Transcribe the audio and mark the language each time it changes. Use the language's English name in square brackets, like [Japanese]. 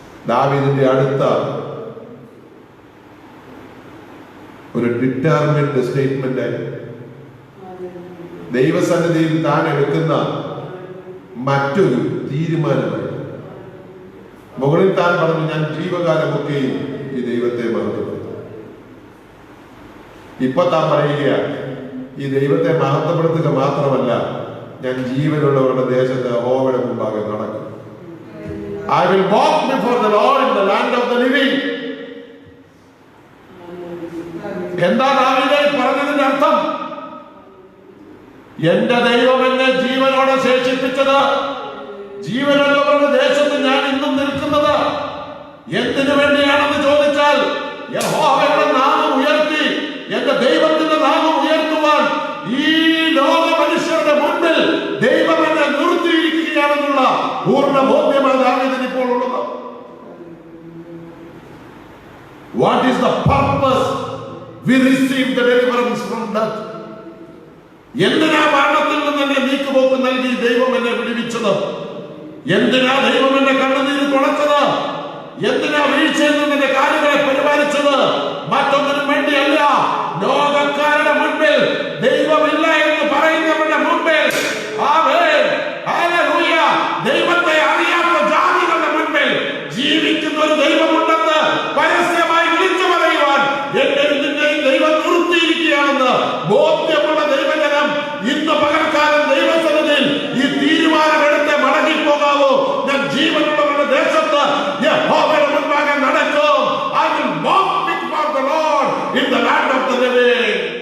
[Malayalam] ദാവീദിന്റെ അടുത്ത ഒരു ഡിറ്റർമിൻഡ് സ്റ്റേറ്റ്മെന്റ്, ദൈവസന്നിധിയിൽ താൻ എടുക്കുന്ന മറ്റൊരു തീരുമാനമായി. മുകളിൽ താൻ പറഞ്ഞു, ഞാൻ ജീവകാലമൊക്കെയും ഈ ദൈവത്തെ മഹത്വപ്പെടുത്തും. ഇപ്പൊ താൻ പറയുക, ഈ ദൈവത്തെ മഹത്വപ്പെടുത്തുക മാത്രമല്ല, ഞാൻ ജീവനുള്ളവരുടെ ദേശത്ത് യഹോവയുടെ മുമ്പാകെ നടക്കും. [English] I will walk before the Lord in the land of the living. [Malayalam] എന്താ ദാവീദ് പറഞ്ഞതിന്റെ അർത്ഥം? എന്റെ ദൈവം എന്നെ ജീവനോടെ ശേഷിപ്പിച്ചത്, ജീവനുള്ളവരുടെ ദേശത്ത് ഞാൻ ഇന്നും നിൽക്കുന്നത് എന്തിനു വേണ്ടിയാണെന്ന് ചോദിച്ചാൽ, യഹോവയുടെ നാമം ഉയർത്തി എന്റെ ദൈവത്തിന്റെ നാമം ഉയർത്തുവാൻ ഈ ലോക മനുഷ്യരുടെ മുന്നിൽ ദൈവം എന്നെ നിർത്തിയിരിക്കുകയാണെന്നുള്ള പൂർണ്ണ ബോധ്യമാണ് ദാവീദിന് ഇപ്പോൾ ഉള്ളത്. [English] What is the purpose we receive the deliverance from death? [Malayalam] എന്തിനാ മരണത്തിൽ നിന്ന് എന്നെ നീക്കുപോക്ക് നൽകി ദൈവം എന്നെ വിടുവിച്ചത്? എന്തിനാ ദൈവം എന്നെ കണ്ണുനീര് തുടച്ചത്? എന്തിനാ വീഴ്ചയിൽ നിന്ന് എന്റെ കാലുകളെ പരിപാലിച്ചത്? മറ്റൊന്നിനും വേണ്ടിയല്ല. ലോകക്കാരുടെ മുൻപിൽ ദൈവമില്ല എന്ന് പറയുന്നവരുടെ മുൻപിൽ, ആമേൻ, ഹല്ലേലൂയ, ദൈവത്തെ അറിയാത്ത ജാതികളുടെ മുൻപിൽ ജീവിക്കുന്ന ഒരു ദൈവമുണ്ടെന്ന് പരസ്യമായി വിളിച്ചു പറയുവാൻ എന്റെയും നിന്റെയും ദൈവം നിർത്തിയിരിക്കുകയാണെന്ന് ബോധ്യമുള്ള ദൈവജനം ഇന്ന് പകൽക്കാലം ദൈവസന്നിധിയിൽ ഈ തീരുമാനമെടുത്ത് മടങ്ങിപ്പോകാവോ? ഞാൻ ജീവനുള്ളവരുടെ ദേശത്ത് യഹോവയുടെ മുൻപാകെ നടക്കും. [English] I will walk before the Lord in the land of the living.